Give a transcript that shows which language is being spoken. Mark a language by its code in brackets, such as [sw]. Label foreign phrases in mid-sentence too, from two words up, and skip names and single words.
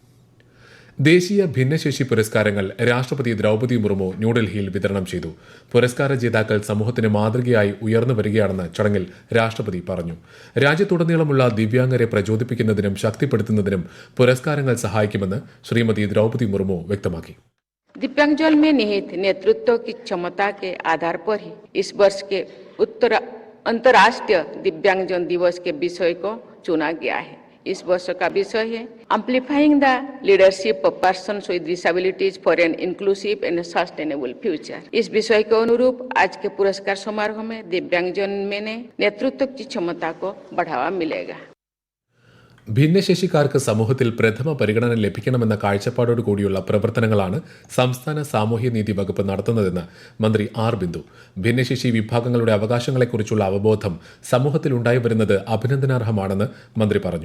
[ml] ദേശീയ ഭിന്നശേഷി പുരസ്കാരങ്ങൾ രാഷ്ട്രപതി ദ്രൗപദി മുർമു ന്യൂഡൽഹിയിൽ വിതരണം ചെയ്തു. പുരസ്കാര ജേതാക്കൾ സമൂഹത്തിന് മാതൃകയായി ഉയർന്നു വരികയാണെന്ന് ചടങ്ങിൽ രാഷ്ട്രപതി പറഞ്ഞു. രാജ്യത്തുടനീളമുള്ള ദിവ്യാംഗരെ പ്രചോദിപ്പിക്കുന്നതിനും ശക്തിപ്പെടുത്തുന്നതിനും പുരസ്കാരങ്ങൾ സഹായിക്കുമെന്ന് ശ്രീമതി ദ്രൗപദി മുർമു വ്യക്തമാക്കി. [hi] दिव्यांगजन में निहित नेतृत्व की क्षमता के आधार पर ही इस वर्ष के अंतर्राष्ट्रीय दिव्यांगजन दिवस के विषय को चुना गया है. इस वर्ष का विषय है [en] Amplifying the Leadership of Persons with Disabilities for an Inclusive and Sustainable Future. [hi] इस विषय के अनुरूप आज के पुरस्कार समारोह में दिव्यांगजन में नेतृत्व की क्षमता को बढ़ावा मिलेगा. [ml] ഭിന്നശേഷിക്കാർക്ക് സമൂഹത്തിൽ പ്രഥമ പരിഗണന ലഭിക്കണമെന്ന കാഴ്ചപ്പാടോടുകൂടിയുള്ള പ്രവർത്തനങ്ങളാണ് സംസ്ഥാന സാമൂഹ്യനീതി വകുപ്പ് നടത്തുന്നതെന്ന് മന്ത്രി ആർ ബിന്ദു. ഭിന്നശേഷി വിഭാഗങ്ങളുടെ അവകാശങ്ങളെക്കുറിച്ചുള്ള അവബോധം സമൂഹത്തിൽ ഉണ്ടായിവരുന്നത് അഭിനന്ദനാർഹമാണെന്ന് മന്ത്രി പറഞ്ഞു.